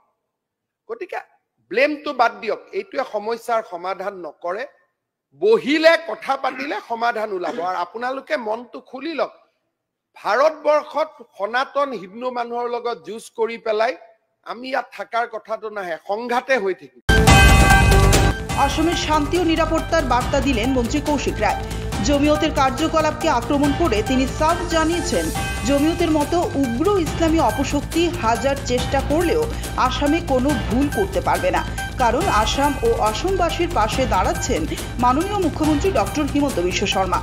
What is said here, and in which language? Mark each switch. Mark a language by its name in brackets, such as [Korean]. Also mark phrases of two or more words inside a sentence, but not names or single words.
[Assamese] গতিকে ব্লেমটো বাদ দিয়ক, এইটোৱে সমস্যাৰ সমাধান নকৰে। বহিলে কথা পাতিলে সমাধান ওলাব। আৰু আপোনালোকে মনটো খুলি লওক, ভাৰতবৰ্ষত সনাতন হিন্দু মানুহৰ লগত যুঁজ কৰি পেলাই আমি ইয়াত থাকাৰ কথাটো নাহে, সংঘাতে হৈ থাকিব। [Bangla] অসমের শান্তি ও নিরাপত্তার বার্তা দিলেন মন্ত্রী কৌশিক রায়। জমিয়তের কার্যকলাপকে আক্রমণ করে তিনি সাফ জানিয়েছেন, জমিয়তের মতো উগ্র ইসলামী অপশক্তি হাজার চেষ্টা করলেও আসামে কোনো ভুল করতে পারবে না, কারণ আসাম ও অসমবাসীর পাশে দাঁড়াচ্ছেন মাননীয় মুখ্যমন্ত্রী ডক্টর হিমন্ত বিশ্ব শর্মা।